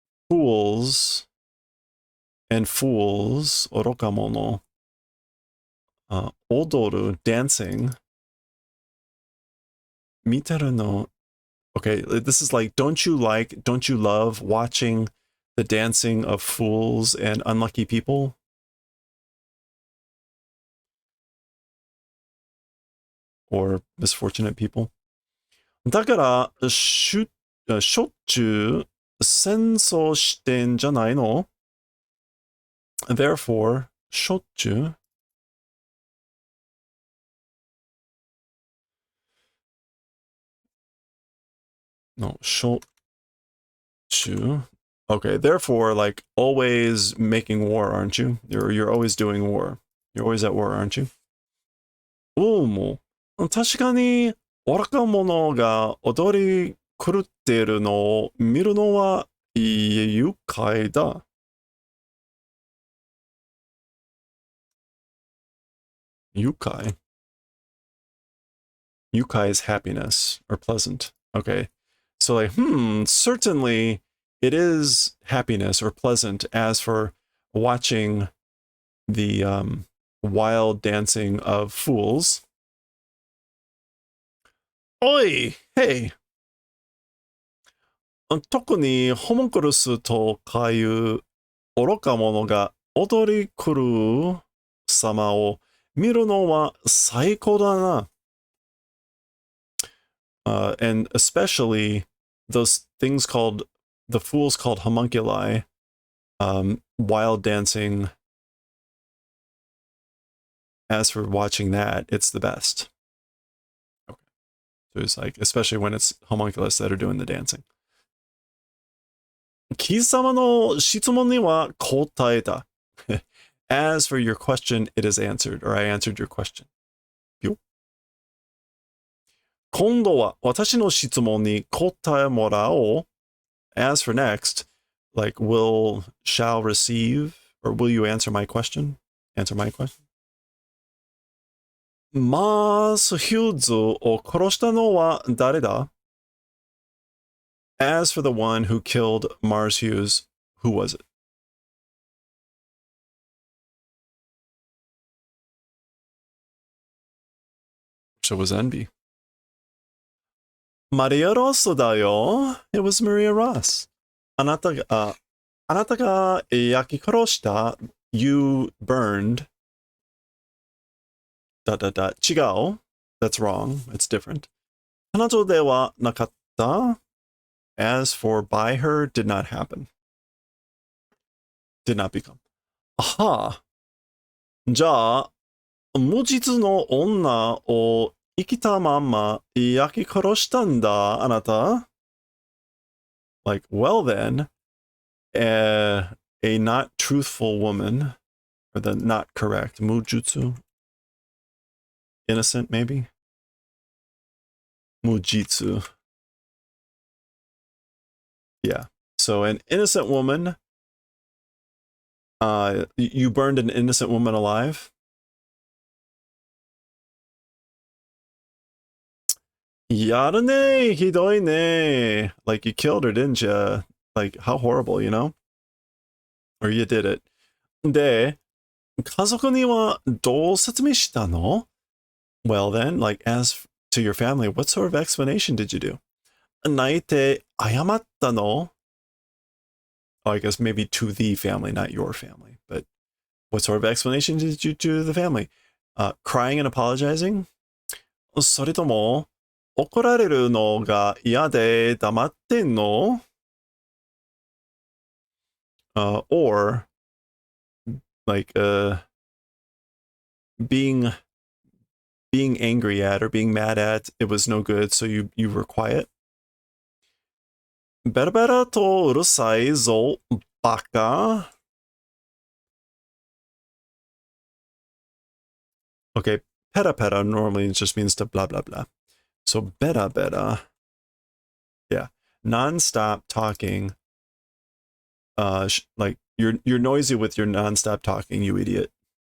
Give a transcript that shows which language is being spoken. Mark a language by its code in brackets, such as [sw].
[ja] Fools, orokamono, odoru, dancing, miteru no. [en] Okay, this is like, don't you love watching the dancing of fools and unlucky people? Or misfortunate people? [ja] だから、しょっちゅう戦争してんじゃないの? [en] Therefore, しょっちゅう No, しょっちゅう Okay, therefore, like, always making war, aren't you? You're always doing war. You're always at war, aren't you? [ja] もう、確かに、愚か者が踊り狂っているのを見るのは愉快だ. Yukai. [en] Yukai is happiness or pleasant. Okay. So like, certainly it is happiness or pleasant. As for watching the wild dancing of fools. Oi, hey. [ja] 特にホモンクルスとかいう愚か者が踊り狂う様を見るのは最高だな. [en] And especially those things called, the fools called homunculi, wild dancing. As for watching that, it's the best. Okay. So it's like, especially when it's homunculus that are doing the dancing. [ja] 貴様の質問には答えた. [en] As for your question, it is answered, or I answered your question. [ja] 今度は私の質問に答えもらおう. [en] As for next, like, shall receive, or will you answer my question? Answer my question? [ja] マース・ヒューズを殺したのは誰だ? [en] As for the one who killed Mars Hughes, who was it? So was envy. [ja] Maria Rosso da yo. [en] It was Maria Ross. [ja] Anata ga yakikoroshita. [en] You burned. ... [ja] Chigao. [en] That's wrong. It's different. [ja] Kanajo de wa nakatta. [en] As for by her, did not happen. Did not become. Aha. [ja] じゃあ、無実の女を生きたまま焼き殺したんだ、あなた。 [en] Like, well then, a not truthful woman, or the not correct, mujutsu, innocent maybe? [ja] Mujitsu. [en] Yeah. So an innocent woman, you burned an innocent woman alive? [ja] Yada ne, hidoi ne. [en] Like, you killed her, didn't you? Like, how horrible, you know? Or you did it. [ja] で、家族にはどう説明したの? [en] Well then, like, as to your family, what sort of explanation did you do? [ja] 泣いて謝ったの? [en] Oh, I guess maybe to the family, not your family. But what sort of explanation did you do to the family? Crying and apologizing? [ja] それとも、怒られるのが嫌で黙ってんの? [en] Or, like, being angry at or being mad at, it was no good, so you were quiet. [ja] ベラベラとうるさいぞ、バカ. [en] Okay, peta peta normally just means to blah blah blah. So beta beta, yeah, non-stop talking. Like you're noisy with your non-stop talking, you idiot.